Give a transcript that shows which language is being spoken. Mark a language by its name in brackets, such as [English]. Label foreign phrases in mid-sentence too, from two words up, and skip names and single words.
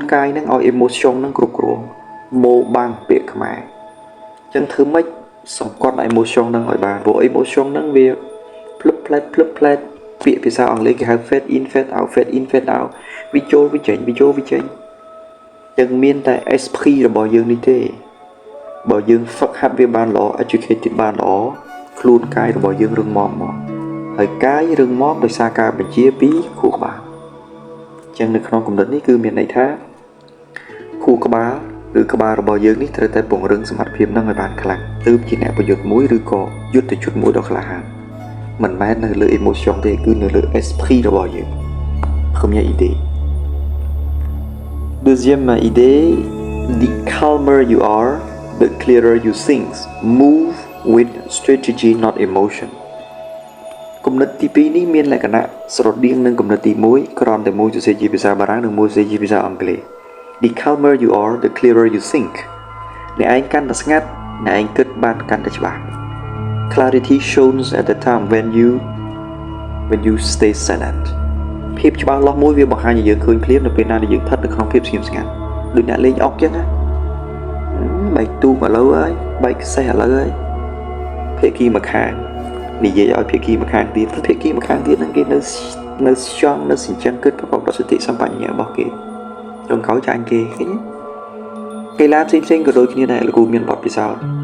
[Khmer] កាយហ្នឹងឲ្យ emotion ហ្នឹងគ្រប់គ្រងម៉ូបាំងពាក្យខ្មែរអញ្ចឹងធ្វើម៉េចសង្កត់ emotion ហ្នឹងឲ្យបានព្រោះ emotion ហ្នឹងវាភ្លឹបផ្លែតពាក្យភាសាអង់គ្លេសគេហៅ [English] fade in fade out [Khmer] វាចូល វាចេញយើងមានតែ esprit របស់យើងនេះទេបើយើងហ្វឹកហាត់វាបានល្អ educated បានល្អខ្លួនកាយរបស់យើងរឹងមាំមកហើយកាយរឹ ងមាំដោយសារការបញ្ជាពីខួរក្បាលអញ្ចឹងនៅក្នុងគំនិតនេះគឺមានន័យថាខួរក្បាលឬក្បាលរបស់យើងនេះត្រូវតែពង្រឹងសមត្ថភាពនឹងឲ្យបានខ្លាំងទើបជាអ្នកប្រយុទ្ធមួយឬក៏យុទ្ធជនមួយដ៏ក្លាហានមិនមែននៅលើ emotion ទេគឺនៅលើ esprit របស់យើង [French] Première idée Deuxième idée [English] the calmer you are the clearer you think move with strategy not emotion [Khmer] គំនិតទី2នេះមានលក្ខណៈស្រដៀងនឹងគំនិតទី1គ្រាន់តែមួយសរសេរជាភាសាបារាំងនិងមួយសរសេរជាភាសាអង់គ្លេស [English] The calmer you are, the clearer you think. [Khmer] អ្នកឯងកាន់តែស្ងាត់អ្នកឯងគិតបានកាន់តែច្បាស់ [English] Clarity shows at the time when you stay silent [Khmer] ភាពច្បា ស់លាស់មួយវាបង្ហាញឲ្យយើងឃើញភ្លាមនៅពេលណាដែលយើងស្ថិតនៅក្នុងភាពស្ងៀមស្ងាត់ដូចអ្នកលេងអុកចឹងណាបែកទូកឥឡូវហើយបែកខ្សែឥឡូវហើយភាគីម្ខាងនិយាយឲ្យភាគីម្ខាងទៀតភាគីម្ខាងទៀតហ្នឹងគេនៅស្យងនៅសិញ្ចឹងគិតប្រកបដោយសតិសម្បជញ្ញៈរបស់គេចុងក្រោយចាញ់គេឃើញកីឡាផ្សេងៗក៏ដូចគ្នាដែរលោកគ្រូមានបទពិសោធន៍